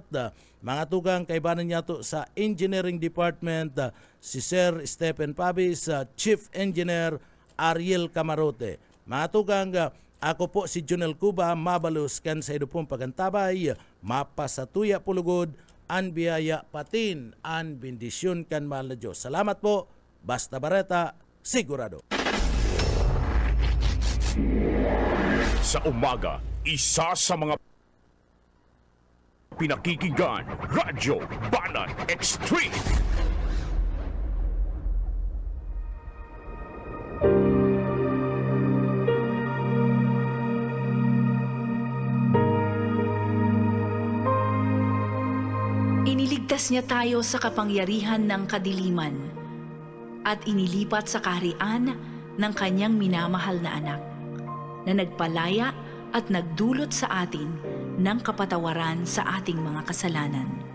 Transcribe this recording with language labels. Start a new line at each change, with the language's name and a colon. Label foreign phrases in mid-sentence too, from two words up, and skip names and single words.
Bikol: Mga tugang kaibanan niya to sa Engineering Department, si Sir Stephen Pabis, Chief Engineer Ariel Camarote. Mga tugang, ako po si Junel Cuba, mabalus kan sa idupong pagantabay, mapasatuya pulugod, an biyaya patin, an bendisyon kan mahal na Diyos. Salamat po, Basta Bareta, sigurado.
Filipino: Sa umaga, isa sa mga pinakikinggan, Radyo Banat Extreme. Iniligtas niya tayo sa kapangyarihan ng kadiliman at inilipat sa kaharian ng kanyang minamahal na anak, na nagpalaya at nagdulot sa atin ng kapatawaran sa ating mga kasalanan.